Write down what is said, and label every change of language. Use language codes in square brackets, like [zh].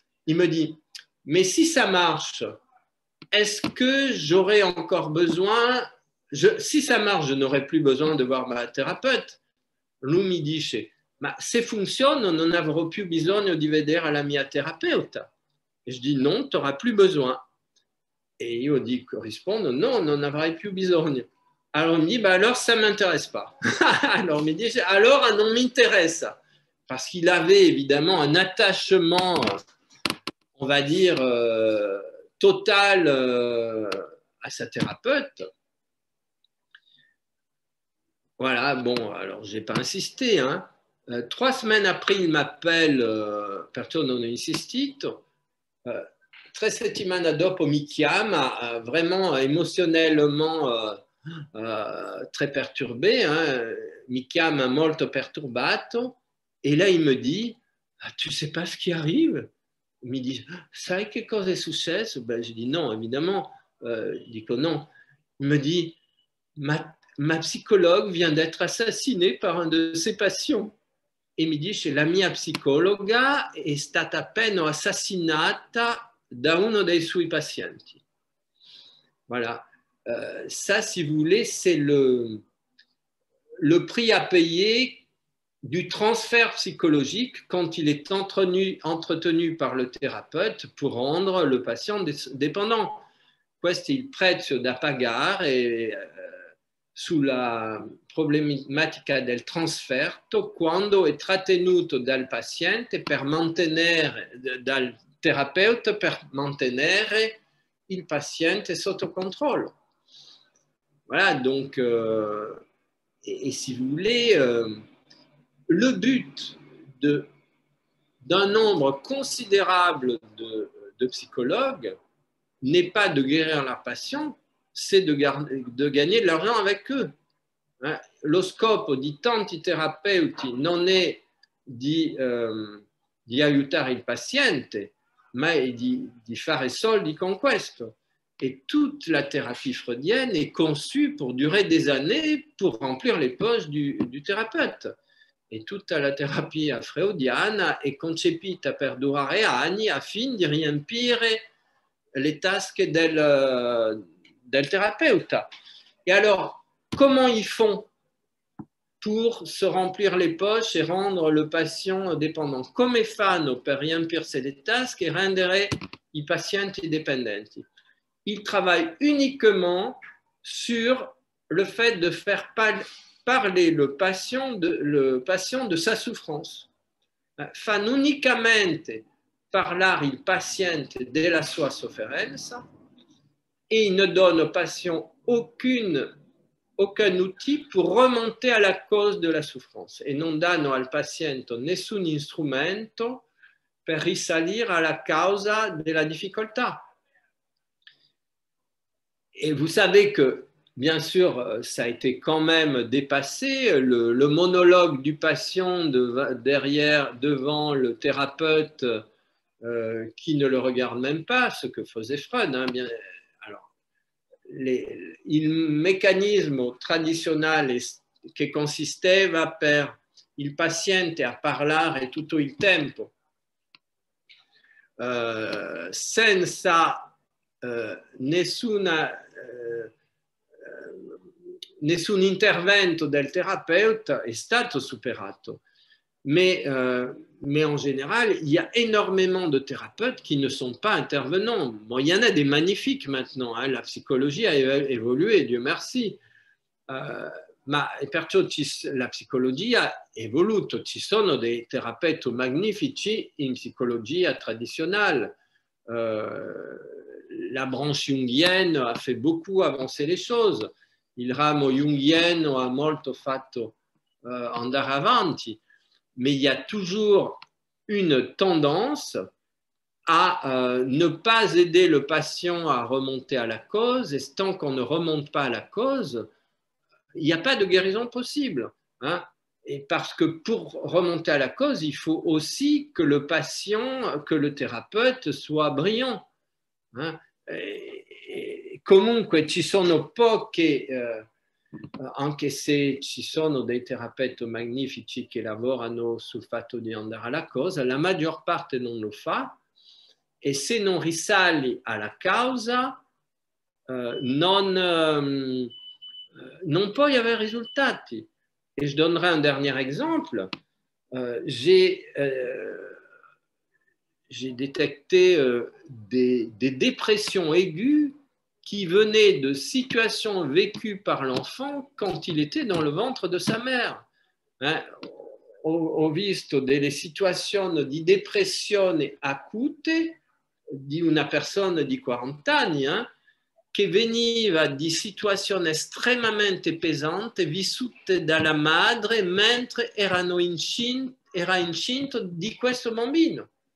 [fr] Il me dit, mais si ça marche, est-ce que j'aurai encore besoin, si ça marche, je n'aurai plus besoin de voir ma thérapeute? [it] Lui mi dice, ma se funziona non avrò più bisogno di vedere la mia terapeuta. [fr] E je dis, non, tu n'auras plus besoin. [it] E io dico, rispondo, no, non avrai più bisogno. [fr] Alors il me dit, bah alors ça ne m'intéresse pas. Alors il me dit, alors non m'intéresse. Parce qu'il avait évidemment un attachement, on va dire, total à sa thérapeute. Voilà, bon, alors je n'ai pas insisté. Hein. 3 semaines après, il m'appelle [it] perché non ho insistito. 3 settimane dopo mi chiama, [fr] vraiment émotionnellement très perturbé, hein, [it] mi chiama molto perturbato, [fr] et là il me dit, ah, tu sais pas ce qui arrive? [it] Il me dit, sai che cosa è successo? [fr] Ben, je dis non, évidemment, je dis que non. Il me dit, ma psychologue vient d'être assassinée par un de ses patients. [it] E mi dice, la mia psicologa è stata appena assassinata da uno dei suoi pazienti. [fr] Voilà. Ça, si vous voulez, c'est le prix à payer du transfert psychologique quand il est entretenu par le thérapeute pour rendre le patient dépendant. [it] Questo è il prezzo da pagare sulla problematica del trasferto quando è trattenuto dal paziente per mantenere, dal terapeuta per mantenere il paziente sotto controllo. [fr] Voilà, donc, et si vous voulez, le but d'un nombre considérable de psychologues n'est pas de guérir leurs patients, c'est de gagner de l'argent avec eux. [it] Lo scopo di tanti terapeuti non è di aiutare il paziente, ma è di fare soldi con questo. [fr] Et toute la thérapie freudienne est conçue pour durer des années pour remplir les poches du thérapeute. [it] E tutta la terapia freudiana è concepita per durare anni a fin di riempire les tasques del terapeuta. [fr] Et alors, comment ils font pour se remplir les poches et rendre le patient dépendant? [it] Come fanno per riempirsi le tasche e rendere i pazienti dipendenti? [fr] Ils travaillent uniquement sur le fait de faire parler le patient de sa souffrance. [it] Fanno unicamente parlare il paziente della sua sofferenza [fr] et il ne donne au patient aucun outil pour remonter à la cause de la souffrance [it] e non danno al paziente nessun strumento per risalire alla causa della difficoltà. [fr] Et vous savez que, bien sûr, ça a été quand même dépassé, le monologue du patient devant le thérapeute qui ne le regarde même pas, ce que faisait Freud. Hein, bien, alors, [it] il meccanismo tradizionale che consisteva per il paziente a parlare tutto il tempo senza nessuna nessun intervento del terapeuta è stato superato. [fr] Mais en général, il y a énormément de thérapeutes qui ne sont pas intervenants. Bon, il y en a des magnifiques maintenant, hein. La psychologie a évolué, Dieu merci. [it] Ma perciò la psicologia ha evoluto. Ci sono dei terapeuti magnifici in psicologia tradizionale. [fr] La branche jungienne a fait beaucoup avancer les choses. [it] Il ramo jungiano ha molto fatto andare avanti. [fr] Mais il y a toujours une tendance à ne pas aider le patient à remonter à la cause, et tant qu'on ne remonte pas à la cause, il n'y a pas de guérison possible. Hein. Et parce que pour remonter à la cause, il faut aussi que le patient, que le thérapeute soit brillant. Hein. [it] E comunque ci sono poche... anche se ci sono dei terapeuti magnifici che lavorano sul fatto di andare alla causa, la maggior parte non lo fa e se non risali alla causa non puoi avere risultati. [fr] Et je donnerai un dernier exemple. J'ai détecté des dépressions aiguës qui venait de situations vécues par l'enfant quand il était dans le ventre de sa mère. [it] Ho visto delle situazioni di depressione acute di una persona di 40 anni che veniva di situazioni estremamente pesanti vissute dalla madre mentre era incinta di questo bambino.